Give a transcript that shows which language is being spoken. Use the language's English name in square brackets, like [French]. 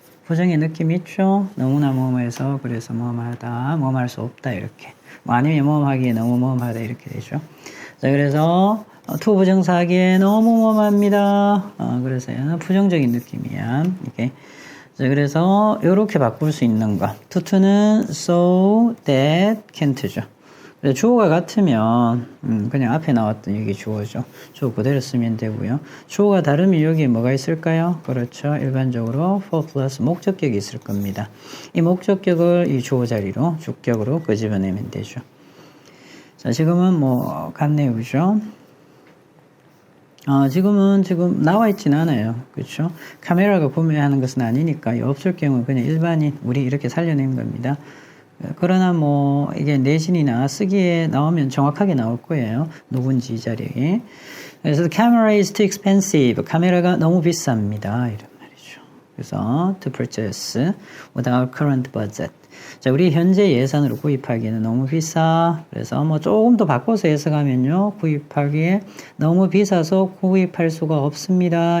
[Korean] 부정의 느낌 있죠? 너무나 모험해서 그래서 모험하다, 모험할 수 없다 이렇게. 뭐 아니면 모험하기에 너무 모험하다 이렇게 되죠. 자, 그래서 투 부정사 하기에 너무 모험합니다. 그래서 얘는 부정적인 느낌이야. 이렇게. 자, 그래서 이렇게 바꿀 수 있는 거. 투투는 so that can't죠. 주어가 같으면 그냥 앞에 나왔던 여기 주어죠. 주어 그대로 쓰면 되고요. 주어가 다르면 여기에 뭐가 있을까요? 그렇죠. 일반적으로 for plus 목적격이 있을 겁니다. 이 목적격을 이 주어 자리로 주격으로 끄집어내면 되죠. 자, 지금은 뭐 같네요. 그죠? 지금 나와 있진 않아요. 그렇죠? 카메라가 구매하는 것은 아니니까 없을 경우 그냥 일반인 우리 이렇게 살려낸 겁니다. 그러나 뭐 이게 내신이나 쓰기에 나오면 정확하게 나올 거예요. 누군지 이 자리에. 그래서 [English] the camera is too expensive. [Korean] 카메라가 너무 비쌉니다. 이런 말이죠. 그래서 [English] to purchase without current budget. [Korean] 자, 우리 현재 예산으로 구입하기에는 너무 비싸. 그래서 뭐 조금 더 바꿔서 해석하면요. 구입하기에 너무 비싸서 구입할 수가 없습니다.